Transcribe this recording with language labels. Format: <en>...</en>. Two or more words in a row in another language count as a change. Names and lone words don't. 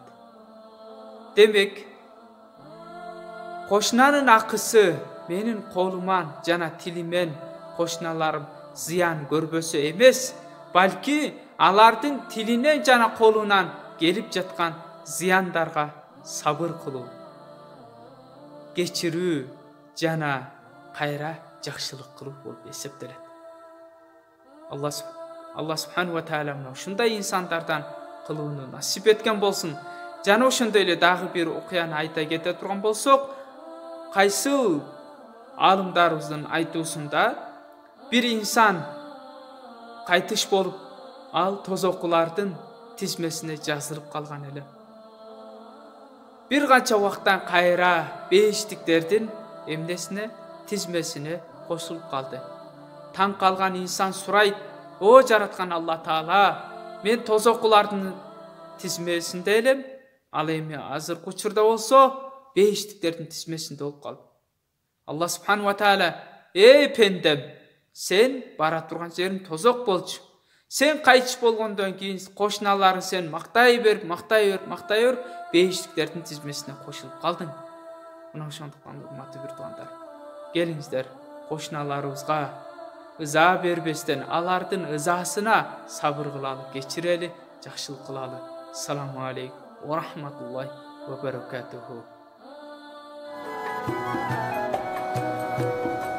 <ky>Демек, кошунанын акысы менин колуман жана тилимен кошуналарым зыян көрбөсө эмес, балки алардын тилинен жана колунан келип жаткан зыяндарга сабыр кылуу, кечирүү жана кайра жакшылык кылуу болуп эсептелет. Алла</ky> <ar>سبحانه وتعالى</ar> <ky>ушундай инсандардан кылууну насип эткен болсун. Жана ошондой эле дагы бир окуяны айта кете турган болсок, кайсыл алымдарыбыздын айтуусунда бир инсан кайтыш болуп, ал тозокулардын тизмесине жазылып калган эле. Бир канча убакыттан кайра бейиштиктердин эмнесине, тизмесине кошулуп калды. Таң калган инсан сурайт: "О жараткан Алла Таала, мен тозокулардын тизмесинде элем, ал эми азыркы учурда болсо бейиштиктердин тизмесинде болуп калдым." Алла</ky> <ar>سبحانه وتعالى:</ar> <ky>"Эй пендем, сен бара турган жериң тозок болчу. Сен кайтыш болгондон кийин кошуналарың сен мактай бер, бейиштиктердин тизмесине кошулуп калдың." Мына ошондуктан урматтуу бир туугандар, келиңиздер кошуналарыбызга ыза бербестен алардын ызасына сабыр кылалы, кечирели, жакшылык кылалы.</ky> <ar>السلام عليكم ورحمة الله وبركاته.</ar>